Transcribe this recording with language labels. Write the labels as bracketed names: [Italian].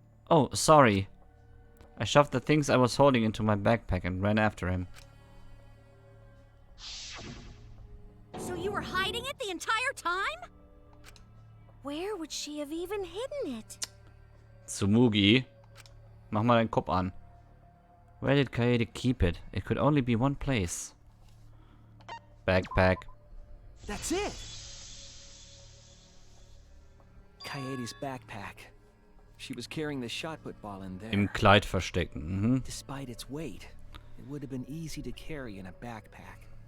[English] Oh, sorry. I shoved the things I was holding into my backpack and ran after him. So you were hiding it the entire time? Where would she have even hidden it? [German] Tsumugi, mach mal deinen Kopf an. [English] Where did Kaede keep it? It could only be one place. Backpack. That's it! Kaede's backpack. She was carrying the shot put ball in there. [German] Im Kleid verstecken. Mhm. [English] Despite its weight, it would have been easy to carry in a backpack.